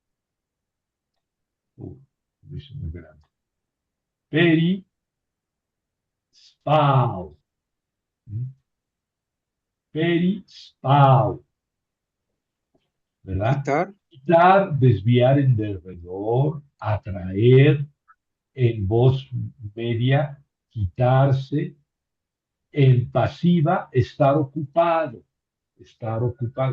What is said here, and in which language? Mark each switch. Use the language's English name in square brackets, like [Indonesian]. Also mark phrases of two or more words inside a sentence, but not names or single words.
[Spanish] Lo hice muy grande. [Greek] Περι σπάω. Περι σπάω. [Spanish] ¿Verdad? quitar, Quitar, desviar en derredor, atraer, en voz media, quitarse, en pasiva, estar ocupado, estar ocupado.